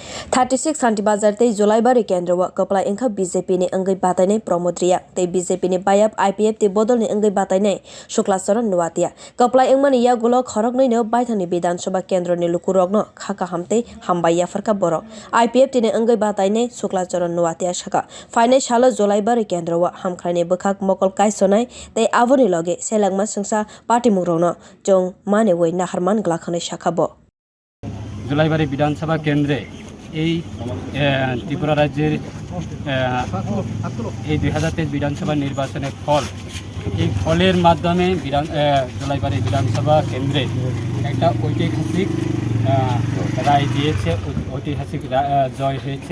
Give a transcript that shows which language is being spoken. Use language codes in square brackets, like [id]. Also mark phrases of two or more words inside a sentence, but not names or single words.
[trp] 36 Santirbazar tei Jolaibari kendra wa Kwplai wngkha BJP ni wngwi batainai Pramod Reang tei BJP ni bayap IPFT bodol ni wngwi batainai Sukla Charan Noatia Kwplai wngmani yagulo khorok no baithangni bidhansabha kendra ni lukorog no kaham tei hambai yapharkha borok IPFT ni wngwi batainai Sukla Charan Noatia sakha Phainai salo Jolaibari kendra wa hamkrai ni bwkhak mokol kaisonai tei aboni loge selangma sungsa party mungrokno wngmani wei naharman glakhani sakha bo [bn] জলাইবাড়ি বিধানসভা কেন্দ্রে এই ত্রিপুরা রাজ্যের এই 2023 বিধানসভা নির্বাচনের ফল এই ফলের মাধ্যমে জলাইবাড়ি বিধানসভা কেন্দ্রে একটা ঐতিহাসিক রায় দিয়েছে, ঐতিহাসিক জয় হয়েছে।